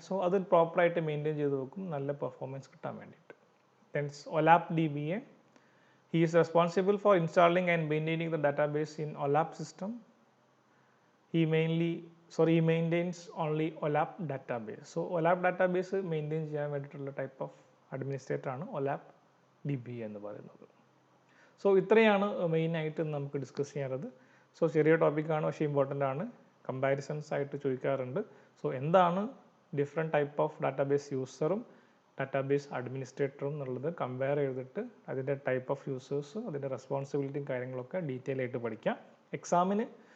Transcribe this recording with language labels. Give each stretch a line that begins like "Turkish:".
Malayalam: So അത് പ്രോപ്പറായിട്ട് maintain ചെയ്ത് വെക്കും, നല്ല പെർഫോമൻസ് കിട്ടാൻ വേണ്ടിയിട്ട്.
English: Hence OLAP DBA. He is responsible for installing and maintaining the database in OLAP system. He maintains only OLAP database. So OLAP database
Malayalam: maintain ചെയ്യാൻ വേണ്ടിയിട്ടുള്ള ടൈപ്പ് ഓഫ് അഡ്മിനിസ്ട്രേറ്റർ ആണ് OLAP DBA എന്ന് പറയുന്നത്. സോ ഇത്രയാണ് മെയിനായിട്ട് നമുക്ക് ഡിസ്കസ് ചെയ്യാറുള്ളത്. So ചെറിയ ടോപ്പിക്കാണ്, പക്ഷേ ഇമ്പോർട്ടൻ്റ് ആണ്. കമ്പാരിസൺസ് ആയിട്ട് ചോദിക്കാറുണ്ട്. സോ എന്താണ് different type of database യൂസറും database അഡ്മിനിസ്ട്രേറ്ററും എന്നുള്ളത് കമ്പയർ ചെയ്തിട്ട് അതിൻ്റെ ടൈപ്പ് ഓഫ് യൂസേഴ്സ്, അതിൻ്റെ റെസ്പോൺസിബിലിറ്റിയും കാര്യങ്ങളൊക്കെ ഡീറ്റെയിൽ ആയിട്ട് പഠിക്കാം. എക്സാമിന്